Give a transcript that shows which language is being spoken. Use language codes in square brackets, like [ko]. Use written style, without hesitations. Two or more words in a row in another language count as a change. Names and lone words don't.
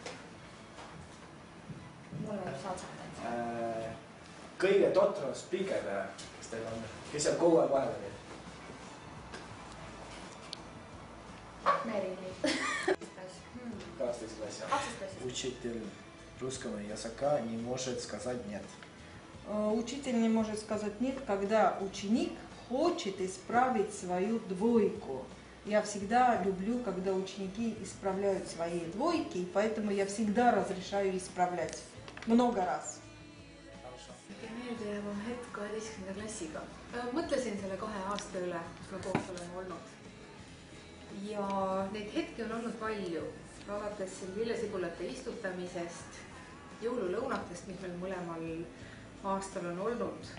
[et] Mulle ei saa saada. Kõige totram spiikerdaja, kes teil on, kes seal kogu aeg vahel oli? Merili. 12 klassi. [ru] Учитель русского языка не может сказать нет. Учитель не может сказать нет, когда ученик хочет исправить свою двойку. Я всегда люблю, когда ученики исправляют свои двойки, и поэтому я всегда разрешаю исправлять. Много раз. [et] Meeldijääva hetk 12. klassiga. Mõtlesin selle 2 aasta üle, kus me koos oleme olnud. Ja neid hetki on olnud palju. Alates lillesibulate istutamisest, jõululõunatest, mis meil mõlemal aastal on olnud.